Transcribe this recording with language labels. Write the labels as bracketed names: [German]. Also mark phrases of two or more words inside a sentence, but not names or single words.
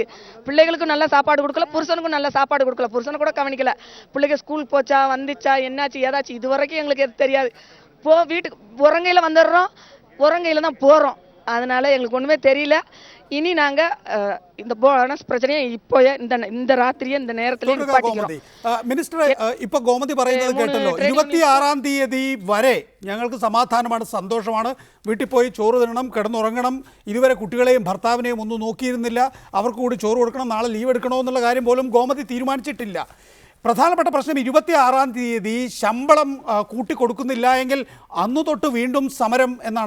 [Tamil] பிள்ளைகளுக்கும் நல்ல சாப்பாடு கொடுக்கல, புருஷனுக்கும் நல்ல சாப்பாடு கொடுக்கல, புருஷனை கூட கவனிக்கல. பிள்ளைங்க ஸ்கூல் போச்சா, வந்துச்சா, என்னாச்சு, ஏதாச்சும் இது வரைக்கும் எங்களுக்கு எது தெரியாது. வீட்டுக்கு உறங்கையில் வந்துடுறோம், உறங்கையில் தான் போகிறோம். அதனால எங்களுக்கு ஒன்றுமே தெரியல. இனி நாங்க இந்த போனஸ் பிரச்சனையை இப்போ இந்த ராത്രിയെ இந்த நேரத்திலே நிப்பாட்டிக்கிறோம். [Malayalam] മിനിസ്റ്റർ, ഇപ്പൊ ഗോമതി പറയുന്നത് കേട്ടല്ലോ, 26-ആം തീയതി വരെ ഞങ്ങൾക്ക് സമാധാനമാണ്, സന്തോഷമാണ്, വീട്ടിൽ പോയി ചോറ് തിന്നണം, കിടന്നുറങ്ങണം, ഇതുവരെ കുട്ടികളെയും ഭർത്താവിനെയും ഒന്നും നോക്കിയിരുന്നില്ല, അവർക്ക് കൂടി ചോറ് കൊടുക്കണം, നാളെ ലീവ് എടുക്കണോ എന്നുള്ള കാര്യം പോലും ഗോമതി തീരുമാനിച്ചിട്ടില്ല. പ്രധാനപ്പെട്ട പ്രശ്നം 26-ആം തീയതി ശമ്പളം കൂട്ടിക്കൊടുക്കുന്നില്ല എങ്കിൽ അന്നു തൊട്ട് വീണ്ടും സമരം എന്നാണ്.